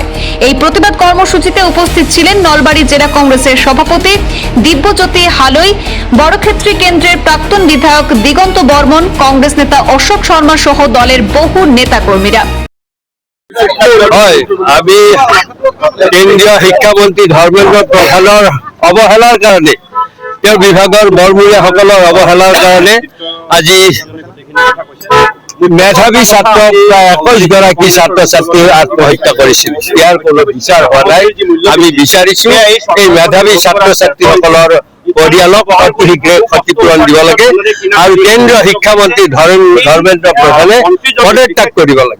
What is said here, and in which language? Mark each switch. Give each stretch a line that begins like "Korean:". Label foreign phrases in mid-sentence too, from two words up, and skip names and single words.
Bangla: এই প্রতিবাদ কর্মসূচিতে উপস্থিত ছিলেন নলবাড়ী জেলা কংগ্রেসের সভাপতি দিব্যজ্যোতি হালই, বড়ক্ষেত্রী কেন্দ্রের প্রাক্তন বিধায়ক দিগন্ত বর্মন, কংগ্রেস নেতা অশোক শর্মা সহ দলের বহু নেতাকর্মীরা।
Assamese: আমি কেন্দ্রীয় শিক্ষামন্ত্রী ধৰ্মেন্দ্ৰ প্ৰধানৰ অৱহেলাৰ কাৰণে, তেওঁৰ বিভাগৰ বৰমূৰীয়াসকলৰ অৱহেলাৰ কাৰণে আজি মেধাৱী ছাত্ৰ প্ৰায় 21 গৰাকী ছাত্ৰ ছাত্ৰীয়ে আত্মহত্যা কৰিছিল। ইয়াৰ কোনো বিচাৰ হোৱা নাই। আমি বিচাৰিছো এই মেধাৱী ছাত্ৰ ছাত্ৰীসকলৰ পৰিয়ালক অতি শীঘ্ৰে ক্ষতিপূৰণ দিব লাগে আৰু কেন্দ্ৰীয় শিক্ষামন্ত্ৰী ধৰ্মেন্দ্ৰ প্ৰধানে পদত্যাগ কৰিব লাগে।